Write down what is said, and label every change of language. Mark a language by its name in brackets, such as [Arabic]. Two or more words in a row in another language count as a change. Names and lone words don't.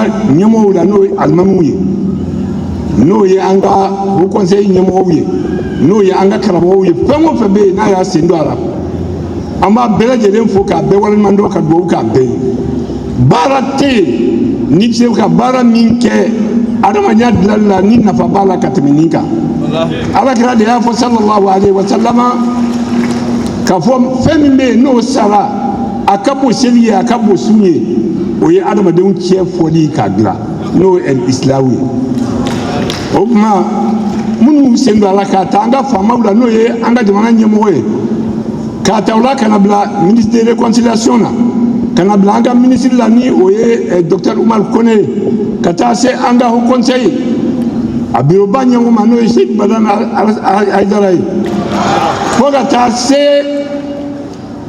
[Bambara] ɲɛmɔgɔw la n'o ye alimamiw ye n'o ye an ka Haut Conseil ɲɛmɔgɔw ye n'o ye an ka karamɔgɔw ye fɛn o fɛn bɛ yen n'a y'a sen don a la an b'a bɛɛ lajɛlen fo k'a bɛɛ waleɲuman dɔn ka dugawu k'a bɛɛ ye baara tɛ yen n'i bɛ se ka baara min kɛ adamadenya dilanli la ni nafa b'a la ka tɛmɛ nin kan. Alakira de y'a fɔ [Arabic] صلى الله عليه وسلم [Bambara] k'a fɔ fɛn min bɛ yen n'o sara a ka bon seli ye a ka bon sun ye o ye adamadenw cɛ fɔli k'a dilan n'o ye isilamu ye o tuma minnu sen don a la k'a ta an ka faamaw la n'o ye an ka jamana ɲɛmɔgɔ ye k'a ta o la ka na bila [French] ministre de réconciliation [Bambara] na ka na bila an ka ministre la ni o ye docteur Umar Kone ka taa se an ka Haut Conseil a biroba ɲɛmɔgɔ n'o ye Sheikh Badane Haidara ye fo ka taa se